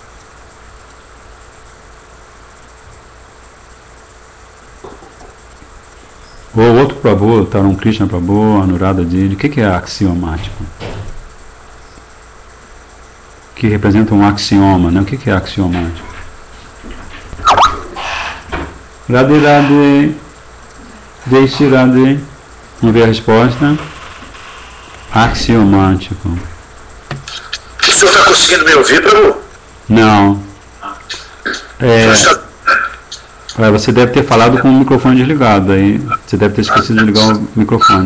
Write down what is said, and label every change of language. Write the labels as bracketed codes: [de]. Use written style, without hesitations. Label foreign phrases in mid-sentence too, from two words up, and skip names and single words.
[pt] Ou outro Prabhu, Tarun Krishna Prabhu, Anuradha Didi, o que é axiomático? Que representa um axioma, né? O que é axiomático? Radhe Radhe, deixe Radhe. Vamos ver a resposta. Axiomático. O senhor está conseguindo me ouvir, Prabhu? Não. Você deve ter falado com o microfone desligado, aí você deve ter esquecido de ligar o microfone.